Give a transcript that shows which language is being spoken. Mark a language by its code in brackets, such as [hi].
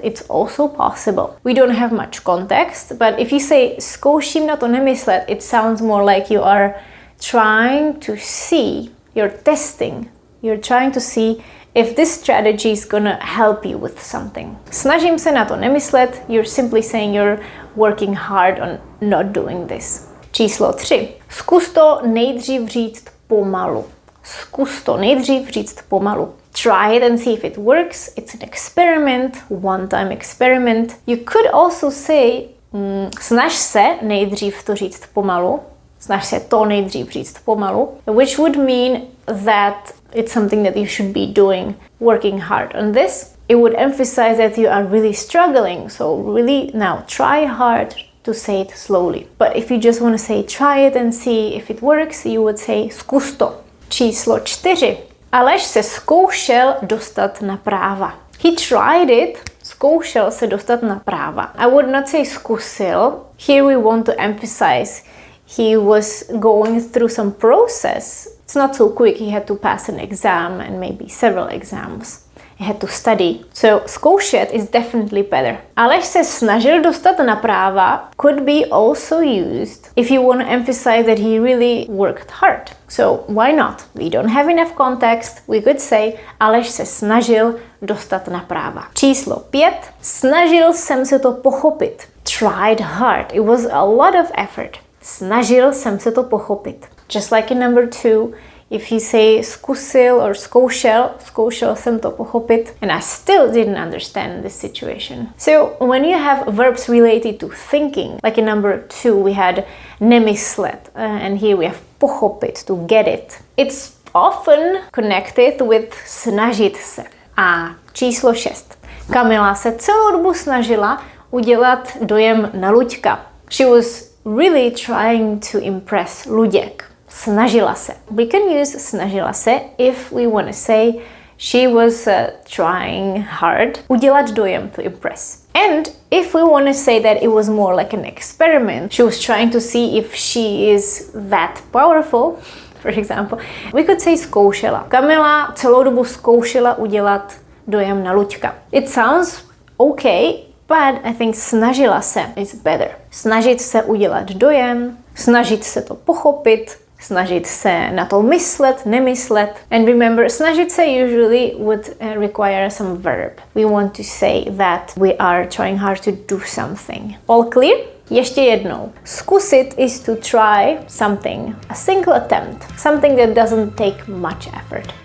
[en] It's also possible. We don't have much context, but if you say [cs] zkouším na to nemyslet, [en] it sounds more like you are trying to see, you're testing, you're trying to see if this strategy is gonna help you with something. [cs] Snažím se na to nemyslet, [en] you're simply saying you're working hard on not doing this. [cs] Číslo 3. Zkus to nejdřív říct pomalu. Zkus to nejdřív říct pomalu. [en] Try it and see if it works. It's an experiment, one-time experiment. You could also say, [cs] snaž se nejdřív to říct pomalu. Snaž se to nejdřív říct pomalu. [en] Which would mean that it's something that you should be doing, working hard on this. It would emphasize that you are really struggling. So really now try hard to say it slowly. But if you just want to say try it and see if it works, you would say [cs] zkus to. Číslo 4. Aleš se zkoušel dostat na práva. [en] He tried it. [cs] Zkoušel se dostat na práva. [en] I would not say zkusil. Here we want to emphasize he was going through some process. It's not so quick. He had to pass an exam and maybe several exams. He had to study. So zkoušet is definitely better. [cs] Aleš se snažil dostat na práva [en] could be also used if you want to emphasize that he really worked hard. So why not? We don't have enough context. We could say [cs] Aleš se snažil dostat na práva. Číslo 5. Snažil jsem se to pochopit. [en] Tried hard. It was a lot of effort. [cs] Snažil jsem se to pochopit. [en] Just like in number 2, if you say zkusil or zkoušel, [cs] zkoušel jsem to pochopit, [en] and I still didn't understand this situation. So when you have verbs related to thinking, like in number 2 we had nemyslet, and here we have pochopit, to get it. It's often connected with snažit se. [cs] A číslo 6. Kamila se celou dobu snažila udělat dojem na Luďka. [en] She was really trying to impress Luděk. [cs] Snažila se. [en] We can use [cs] snažila se [en] if we want to say she was trying hard. [cs] Udělat dojem, [en] to impress. And if we want to say that it was more like an experiment, she was trying to see if she is that powerful, for example, we could say zkoušela. [cs] Kamila celou dobu zkoušela udělat dojem na Luďka. [en] It sounds okay, but I think [cs] snažila se [en] is better. [cs] Snažit se udělat dojem, snažit se to pochopit, snažit se na to myslet, nemyslet. [en] And remember, snažit se usually would require some verb. We want to say that we are trying hard to do something. All clear? [cs] Ještě jednou. [en] Zkusit is to try something, a single attempt, something that doesn't take much effort.